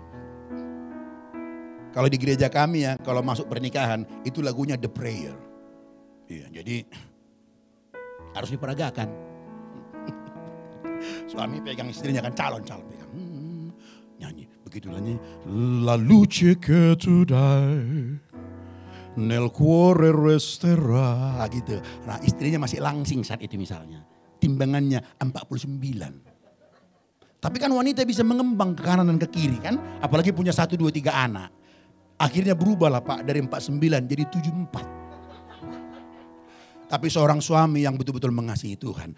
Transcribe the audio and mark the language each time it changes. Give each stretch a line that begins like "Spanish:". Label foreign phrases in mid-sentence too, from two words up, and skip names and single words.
Indonesian: Kalau di gereja kami ya, kalau masuk pernikahan itu lagunya The Prayer. Iya, jadi harus diperagakan. Suami pegang istrinya kan calon pegang. Nyanyi begitulah nih.
Italian: La luce che tu dai nel cuore resterà gitu.
Indonesian: Nah, istrinya masih langsing saat itu misalnya. Timbangannya 49. Tapi kan wanita bisa mengembang ke kanan dan ke kiri kan. Apalagi punya 1, 2, 3 anak. Akhirnya berubahlah Pak dari 49 jadi 74. Tapi seorang suami yang betul-betul mengasihi Tuhan.